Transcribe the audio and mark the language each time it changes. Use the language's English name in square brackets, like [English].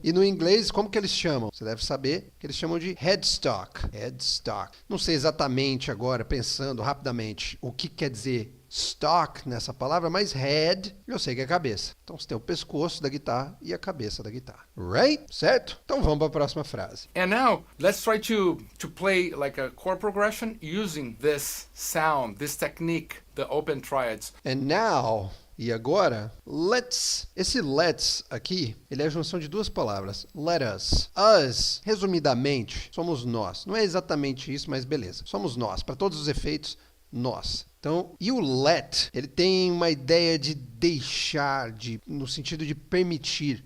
[Portuguese] E no inglês, como que eles chamam? Você deve saber que eles chamam de headstock. Headstock. Não sei exatamente agora, pensando rapidamente, o que quer dizer stock nessa palavra, mas head, eu sei que é cabeça. Então você tem o pescoço da guitarra e a cabeça da guitarra. [English] Right? [Portuguese] Certo? Então vamos para a próxima frase. [English] And now, let's try to play like a chord progression using this sound, this technique, the open triads. And now, [Portuguese] E agora, [English] let's. [Portuguese] Esse let's aqui, ele é a junção de duas palavras. Let us. Us, resumidamente, somos nós. Não é exatamente isso, mas beleza. Somos nós. Para todos os efeitos, nós. Então, e o let, ele tem uma ideia de deixar, no sentido de permitir.